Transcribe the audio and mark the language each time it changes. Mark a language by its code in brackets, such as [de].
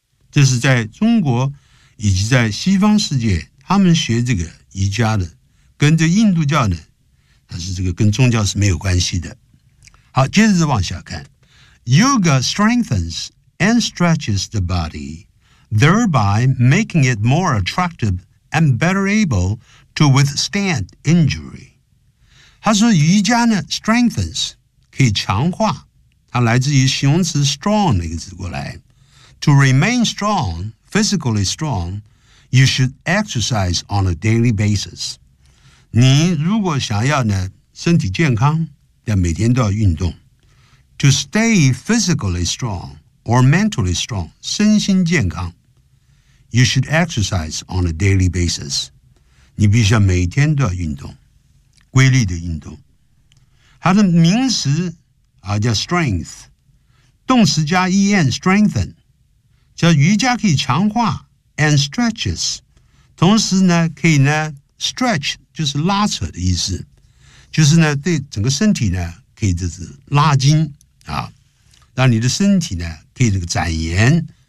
[zh] 这是在中国以及在西方世界，他们学这个瑜伽的，跟这印度教呢，它是这个跟宗教是没有关系的。好，接着往下看 [en] ，Yoga strengthens and stretches the body, thereby making it more attractive and better able to withstand injury。 [zh] 他说瑜伽呢 ，strengthens 可以强化，它来自于形容词 strong 那个字过来。 [en] To remain strong, physically strong, you should exercise on a daily basis. [zh] 你如果想要呢身体健康，要每天都要运动。 [en] To stay physically strong or mentally strong, [zh] 身心健康 [en] you should exercise on a daily basis. [zh] 你必须要每天都要运动，规律的运动。它的名词啊叫 strength, 动词加 en, strengthen,叫瑜伽可以强化 [en] and stretches, [zh] 同时呢可以呢 stretch 就是拉扯的意思，就是呢对整个身体呢可以就是拉筋啊，让你的身体呢可以这个展延。